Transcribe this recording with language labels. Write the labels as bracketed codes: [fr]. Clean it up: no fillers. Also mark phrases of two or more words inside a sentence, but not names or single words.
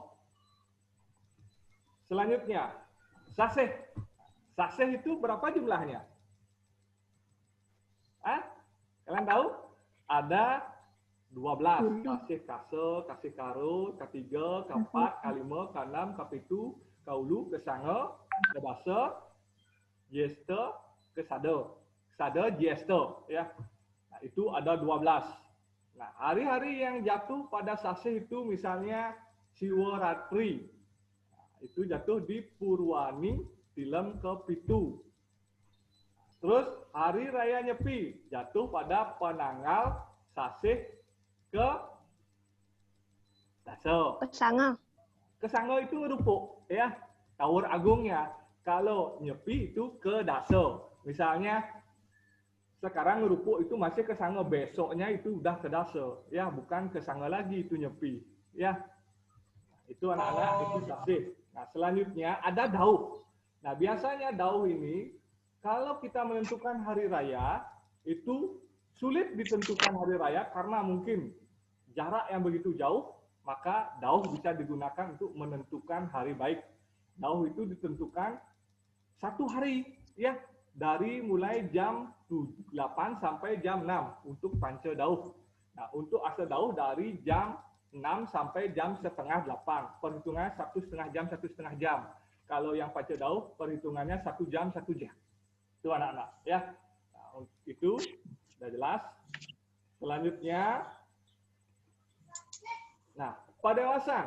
[id] Selanjutnya, saseh. Saseh itu berapa jumlahnya? Kalian tahu? Ada 12. Kasih kase, kasih karo, ketiga, keempat, kelima, keenam, kepitu, kaulu, kesanga, kebasa, jesta, kesada. Kesada, jesta. Ya. Nah, itu ada 12. Nah, hari-hari yang jatuh pada saseh itu misalnya Siwaratri. Nah, itu jatuh di Purwani film ke-7. Terus hari raya Nyepi jatuh pada penanggal saseh ke dasa. Kesanga. Kesanga itu rupuk ya, Tawur Agungnya. Kalau Nyepi itu ke dasa. Misalnya sekarang ngerupuk itu masih kesanga, besoknya itu udah ke dasa, ya bukan kesanga lagi itu Nyepi, ya. Itu anak-anak itu sasih. Nah, selanjutnya ada dauh. Nah, biasanya dauh ini kalau kita menentukan hari raya itu sulit ditentukan hari raya karena mungkin jarak yang begitu jauh, maka dauh bisa digunakan untuk menentukan hari baik. Dauh itu ditentukan satu hari, ya. Dari mulai jam 8 sampai jam 6 untuk panca dauh. Nah, untuk asa dauh dari jam 6 sampai jam setengah 8. Perhitungannya 1,5 jam, 1,5 jam. Kalau yang panca dauh, perhitungannya 1 jam, 1 jam. Itu anak-anak, ya. Nah, itu sudah jelas. Selanjutnya, nah, padewasan.